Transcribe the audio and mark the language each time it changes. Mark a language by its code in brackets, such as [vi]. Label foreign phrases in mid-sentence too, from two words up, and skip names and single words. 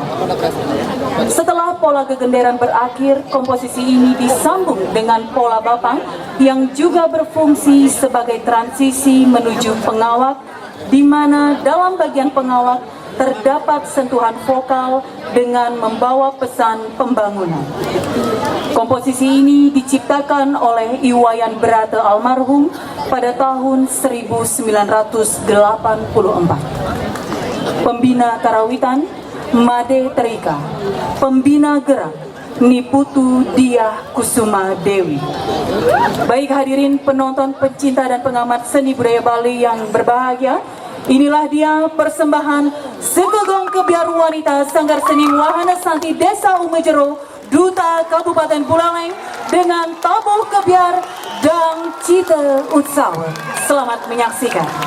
[id] Setelah pola gegenderan berakhir, komposisi ini disambung dengan pola bapang yang juga berfungsi sebagai transisi menuju pengawak, di mana dalam bagian pengawak terdapat sentuhan vokal dengan membawa pesan pembangunan. Komposisi ini diciptakan oleh Iwayan Berata almarhum pada tahun 1984. Pembina karawitan Made Terika, pembina gerak Niputu Diah Kusuma Dewi. Baik hadirin penonton, pencinta dan pengamat seni budaya Bali yang berbahagia, inilah dia persembahan Segogong Kebiar Wanita Sanggar Seni Wahana Santi Desa Umejero, Duta Kabupaten Buleleng dengan tabuh kebiar dan cita utsawa. Selamat menyaksikan.